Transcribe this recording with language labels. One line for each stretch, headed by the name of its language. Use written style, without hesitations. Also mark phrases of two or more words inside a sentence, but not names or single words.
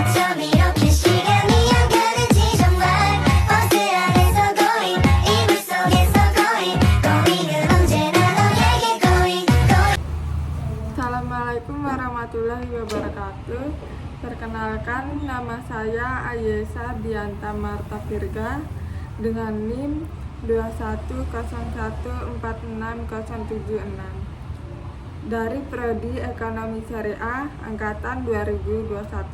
Korean: 밤이렇게 시간이 안 가는지 정말 버스 안에서 going 이불 속에서
English: going going
Korean: 은 언제나 너에게
English: going going.
Arabic: السلام عليكم ورحمة الله وبركاته.
Indonesian: Perkenalkan, nama saya Ayesa Dianta Marta Virga dengan NIM 2101460076 dari Prodi Ekonomi Syariah Angkatan 2021.